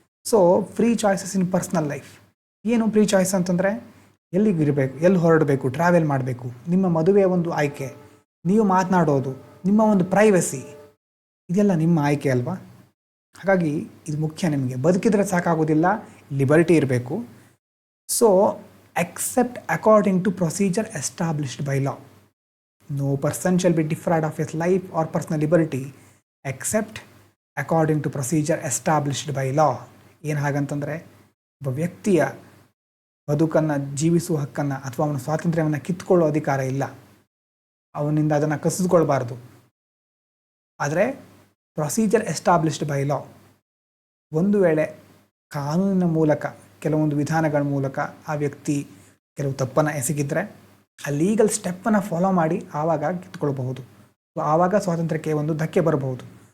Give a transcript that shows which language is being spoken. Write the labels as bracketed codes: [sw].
[en] So free choices in personal life. [kn] ಏನು free choice ಅಂತಂದರೆ ಎಲ್ಲಿಗಿರಬೇಕು, ಎಲ್ಲಿ ಹೊರಡಬೇಕು, ಟ್ರಾವೆಲ್ ಮಾಡಬೇಕು, ನಿಮ್ಮ ಮದುವೆಯ ಒಂದು ಆಯ್ಕೆ, ನೀವು ಮಾತನಾಡೋದು, ನಿಮ್ಮ ಒಂದು ಪ್ರೈವಸಿ, ಇದೆಲ್ಲ ನಿಮ್ಮ ಆಯ್ಕೆ ಅಲ್ವಾ? ಹಾಗಾಗಿ ಇದು ಮುಖ್ಯ. ನಿಮಗೆ ಬದುಕಿದ್ರೆ ಸಾಕಾಗೋದಿಲ್ಲ, ಲಿಬರ್ಟಿ ಇರಬೇಕು. [en] So accept according to procedure established by law. No person shall be deprived of his life or personal liberty except according to procedure established by law. [kn] ಏನು ಹಾಗಂತಂದರೆ ಒಬ್ಬ ವ್ಯಕ್ತಿಯ ಬದುಕನ್ನು ಜೀವಿಸುವ ಹಕ್ಕನ್ನು ಅಥವಾ ಅವನ ಸ್ವಾತಂತ್ರ್ಯವನ್ನು ಕಿತ್ಕೊಳ್ಳೋ ಅಧಿಕಾರ ಇಲ್ಲ, ಅವನಿಂದ ಅದನ್ನು ಕಸಿದುಕೊಳ್ಬಾರ್ದು. ಆದರೆ [en] procedure established by law, [kn] ಒಂದು ವೇಳೆ ಕಾನೂನಿನ ಮೂಲಕ, ಕೆಲವೊಂದು ವಿಧಾನಗಳ ಮೂಲಕ ಆ ವ್ಯಕ್ತಿ ಕೆಲವು ತಪ್ಪನ್ನು ಎಸಗಿದ್ರೆ ಆ ಲೀಗಲ್ ಸ್ಟೆಪ್ಪನ್ನು ಫಾಲೋ ಮಾಡಿ ಆವಾಗ ಕಿತ್ಕೊಳ್ಬಹುದು, ಆವಾಗ ಸ್ವಾತಂತ್ರ್ಯಕ್ಕೆ ಒಂದು ಧಕ್ಕೆ ಬರಬಹುದು.